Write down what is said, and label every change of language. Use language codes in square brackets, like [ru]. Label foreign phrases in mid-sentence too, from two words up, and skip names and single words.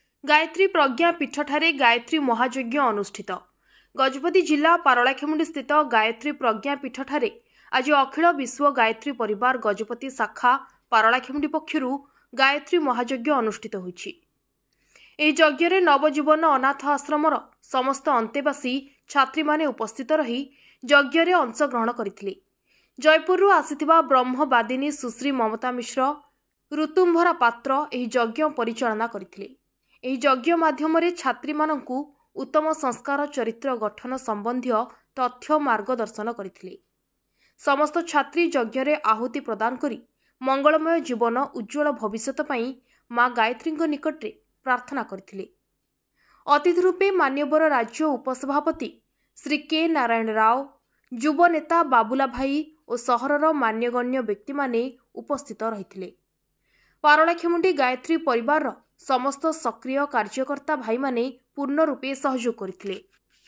[or] ଗାୟତ୍ରୀ ପ୍ରଜ୍ଞା ପୀଠଠାରେ ଗାୟତ୍ରୀ ମହାଯଜ୍ଞ ଅନୁଷ୍ଠିତ। ଗଜପତି ଜିଲ୍ଲା ପାରଳାଖେମୁଣ୍ଡି ସ୍ଥିତ ଗାୟତ୍ରୀ ପ୍ରଜ୍ଞା ପୀଠଠାରେ ଆଜି ଅଖିଳ ବିଶ୍ୱ ଗାୟତ୍ରୀ ପରିବାର ଗଜପତି ଶାଖା ପାରଳାଖେମୁଣ୍ଡି ପକ୍ଷରୁ ଗାୟତ୍ରୀ ମହାଯଜ୍ଞ ଅନୁଷ୍ଠିତ ହୋଇଛି। ଏହି ଯଜ୍ଞ ନବଜୀବନ ଅନାଥ ଆଶ୍ରମର ସମସ୍ତ ଅନ୍ତେବାସୀ ଛାତ୍ରୀ ମାନେ ଉପସ୍ଥିତ ରହି ଯଜ୍ଞ ରେ ଅଂଶଗ୍ରହଣ କରିଥିଲେ। ଜୟପୁରରୁ ଆସିଥିବା ବ୍ରହ୍ମବାଦିନୀ ସୁଶ୍ରୀ ମମତା ମିଶ୍ର ଋତୁମ୍ଭରା ପାତ୍ର ଏହି ଯଜ୍ଞ ପରିଚାଳନା କରିଥିଲେ। ଏହି ଯଜ୍ଞ ମାଧ୍ୟମ ଛାତ୍ରୀ ମାନଙ୍କୁ ଉତ୍ତମ ସଂସ୍କାର ଚରିତ୍ର ଗଠନ ସମ୍ବନ୍ଧୀ ତଥ୍ୟ ମାର୍ଗଦର୍ଶନ କରିଥିଲେ। ସମସ୍ତ ଛାତ୍ରୀ ଯଜ୍ଞ ରେ ଆହୁତି ପ୍ରଦାନ କରି ମଙ୍ଗଳମୟ ଜୀବନ ଉଜ୍ଜ୍ୱଳ ଭବିଷ୍ୟତ ପାଇଁ ମା ଗାୟତ୍ରୀ ନିକଟରେ ପ୍ରାର୍ଥନା କରିଥିଲେ। ଅତିଥି ରୂପେ ମାନ୍ୟବର ରାଜ୍ୟ ଉପସଭାପତି ଶ୍ରୀ କେ ନାରାୟଣ ରାଓ, ଯୁବ ନେତା ବାବୁଲା ଭାଇ ଆଉ ସହରର ମାନ୍ୟଗଣ୍ୟ ବ୍ୟକ୍ତି ମାନେ ଉପସ୍ଥିତ ରହିଥିଲେ। ପାରଳାଖେମୁଣ୍ଡି ଗାୟତ୍ରୀ ପରିବାର ସମସ୍ତ ସକ୍ରିୟ କାର୍ଯ୍ୟକର୍ତ୍ତା ଭାଇ ମାନେ ପୂର୍ଣ୍ଣ ରୂପେ ସହଯୋଗ କରିଥିଲେ।